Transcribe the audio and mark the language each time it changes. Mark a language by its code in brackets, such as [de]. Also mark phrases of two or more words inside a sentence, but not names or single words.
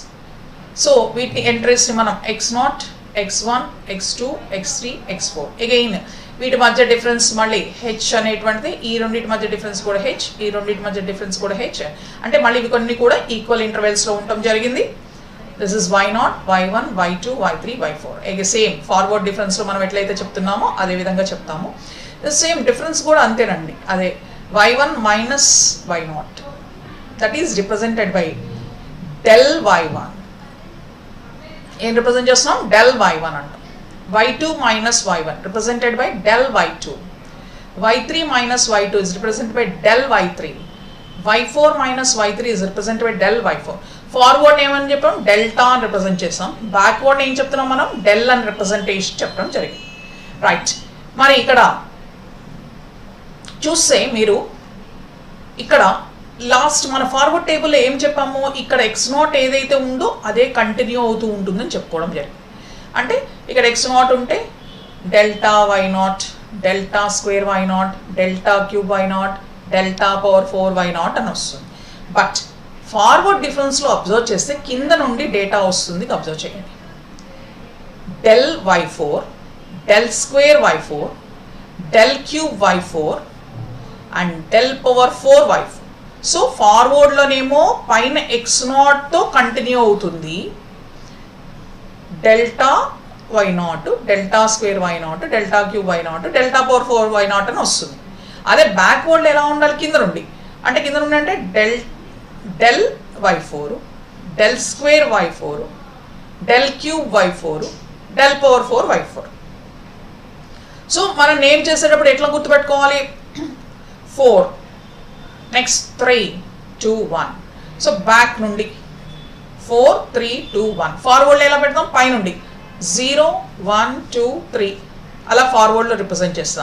[te] సో వీటిని ఎంట్రీస్ని మనం x0, x1 x2 x3 x4 అగైన్ వీటి మధ్య డిఫరెన్స్ మళ్ళీ h అనేటువంటిది ఈ రెండింటి మధ్య డిఫరెన్స్ కూడా h ఈ రెండింటి మధ్య డిఫరెన్స్ కూడా h అంటే మళ్ళీ ఇవి కొన్ని కూడా [en] equal intervals [te] లో ఉండటం జరిగింది. [en] this is [te] y0 y1 y2 y3 y4 అగే [en] same forward difference [te] లో మనం ఎట్లయితే చెప్తున్నామో అదే విధంగా చెప్తాము. [en] same difference [te] కూడా అంతేనండి, అదే [en] y1 మైనస్ y0 that is represented by del y1. [te] ఏం రిప్రజెంట్ చేస్తున్నాం? del y1 అంటాం. [en] y2 minus y1 represented by del y2. y3 minus y2 is represented by del y3. y4 minus y3 is represented by del y4. [te] ఫార్వర్డ్ ఏమని చెప్పాం? డెల్టా అని రిప్రజెంట్ చేసాం. బ్యాక్వర్డ్ ఏం చెప్తున్నాం మనం? డెల్ అని రిప్రజెంటేషన్ చెప్పడం జరిగింది. రైట్, మరి ఇక్కడ చూస్తే మీరు ఇక్కడ లాస్ట్ మన ఫార్వర్డ్ టేబుల్లో ఏం చెప్పాము? ఇక్కడ x0 ఏదైతే ఉందో అదే కంటిన్యూ అవుతూ ఉంటుందని చెప్పుకోవడం జరిగింది. అంటే ఇక్కడ x0 ఉంటే [en] delta y0 delta square y0 delta cube y0 delta power 4 y0 [te] అని వస్తుంది. [en] but forward [te] డిఫరెన్స్లో అబ్జర్వ్ చేస్తే కింద నుండి డేటా వస్తుంది, అబ్జర్వ్ చేయండి. [en] del y4 del square y4 del cube y4 and del power 4 y4. [te] సో ఫార్వర్డ్లోనేమో పైన x0 తో కంటిన్యూ అవుతుంది, [en] delta y0 delta square y0 delta cube y0 delta power 4 y0 [te] అని వస్తుంది. అదే బ్యాక్వర్డ్లో ఎలా ఉండాలి? కింద నుండి అంటే [en] del y4 del square y4 del cube y4 del power 4 y4. [te] సో మనం నేమ్ చేసేటప్పుడు ఎట్లా గుర్తుపెట్టుకోవాలి? 4 నెక్స్ట్ 3 2 1. సో బ్యాక్ నుండి 4 3 2 1. ఫార్వర్డ్లో ఎలా పెడతాం? పై నుండి 0 1 2 3 అలా ఫార్వర్డ్లో రిప్రజెంట్ చేస్తాం.